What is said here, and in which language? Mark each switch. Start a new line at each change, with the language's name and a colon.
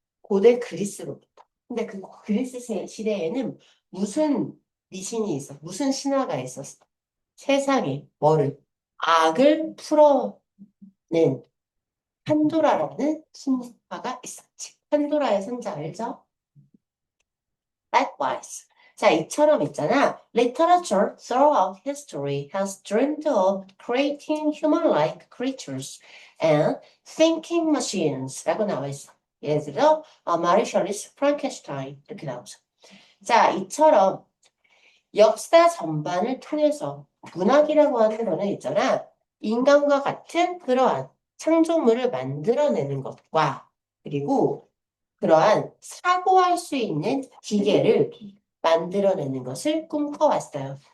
Korean: 고대 그리스로부터. 근데 그 그리스 시대에는 무슨 미신이 있어? 무슨 신화가 있었어? 세상에 뭐를? 악을 풀어낸 판도라라는 신화가 있었지. 판도라의 상자 알죠? Likewise. 자, 이처럼 있잖아.
English: Literature throughout history has dreamed of creating human-like creatures and thinking machines 라고 나와 있어.
Korean: 예를 들어, 마리 셜리스 프랑켄슈타인 이렇게 나오죠. 자, 이처럼 역사 전반을 통해서 문학이라고 하는 거는 있잖아. 인간과 같은 그러한 창조물을 만들어내는 것과 그리고 그러한 사고할 수 있는 기계를 만들어내는 것을 꿈꿔왔어요.